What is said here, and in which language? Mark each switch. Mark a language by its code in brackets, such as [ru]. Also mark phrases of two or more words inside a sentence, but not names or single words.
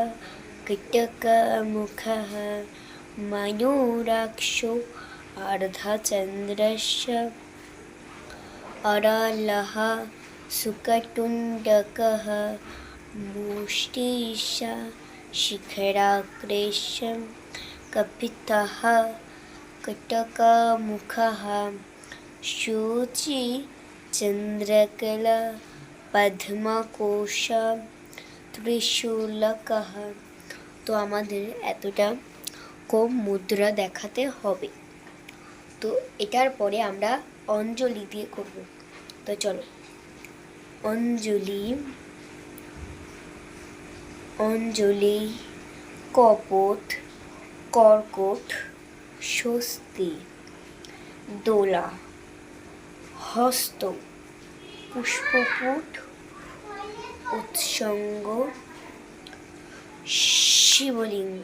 [sa] कीटकमुखः मयूराक्षो अर्धचन्द्रश्च अरालः शुकटुण्डकः मुष्टिश्च शिखराग्रश्च कपितः कीटकमुखः शुचिचन्द्रकला पद्मकोश त्रिशूलकः। [bn] তো আমাদের এতটা কম মুদ্রা দেখাতে হবে। তো এটার পরে আমরা অঞ্জলি দিয়ে করব। তো চলো, অঞ্জলি অঞ্জলি কপট কর্কট স্বস্তি দোলা হস্ত পুষ্পপুট উৎসঙ্গ শিবলিঙ্গ।